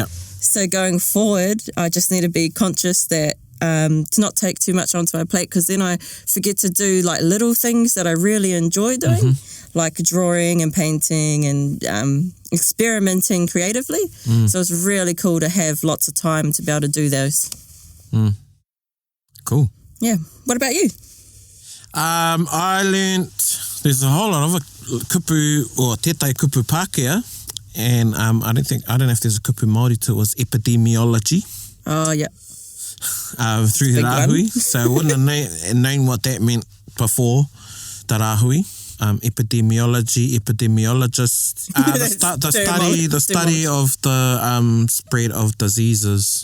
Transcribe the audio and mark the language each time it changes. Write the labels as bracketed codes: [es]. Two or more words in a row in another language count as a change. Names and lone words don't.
[en] So going forward, I just need to be conscious that to not take too much onto my plate, because then I forget to do like little things that I really enjoy doing, like drawing and painting and experimenting creatively. So it's really cool to have lots of time to be able to do those. Cool. Yeah. What about you? I learnt there's a whole lot of kupu, or [mi] tētai kupu Pākehā, [en] and I don't know if there's a [mi] kupu Māori [en] to it, was epidemiology. Oh, yeah. Through the rāhui. So I wouldn't have known what that meant before the rāhui. Epidemiologist. The study of the spread of diseases.